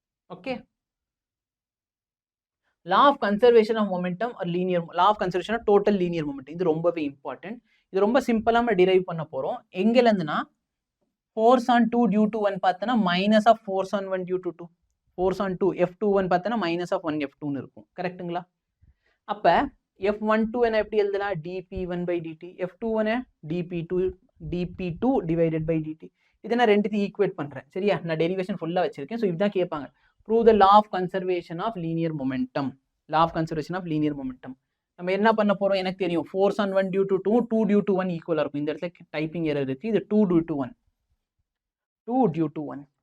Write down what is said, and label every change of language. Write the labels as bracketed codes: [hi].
[en] okay, law of conservation of momentum or linear, law of conservation of total linear momentum, [ta] இது ரொம்பவே important. இது ரொம்ப சிம்பிளாக நம்ம டிரைவ் பண்ண போகிறோம். எங்கேருந்துன்னா [en] force on 2 due to 1 [ta] பார்த்தோன்னா [en] Minus of force on 1 due to 2. Force on 2 f21 பார்த்தோன்னா minus of 1 f2ன்னு இருக்கும். [ta] கரெக்டுங்களா? அப்போ f12 என்ன எப்படி எழுதலாம்? [en] dp1 by dt. f21 dp2 divided by dt. [ta] இதை நான் ரெண்டுத்தையும் ஈக்குவேட் பண்ணுறேன். சரியா? நான் டெரிவேஷன் ஃபுல்லாக வச்சிருக்கேன். ஸோ இதுதான் கேட்பாங்க. [en] Prove the law of conservation of linear momentum. Law of conservation of linear momentum [ta] நம்ம என்ன பண்ண போகிறோம்? எனக்கு தெரியும் force on 1 due to 2, 2 due to 1 ஈக்குவலாக இருக்கும். இந்த இடத்துல டைப்பிங் எரர் இருக்குது. [en] இது 2 due to 1, 2 due to 1.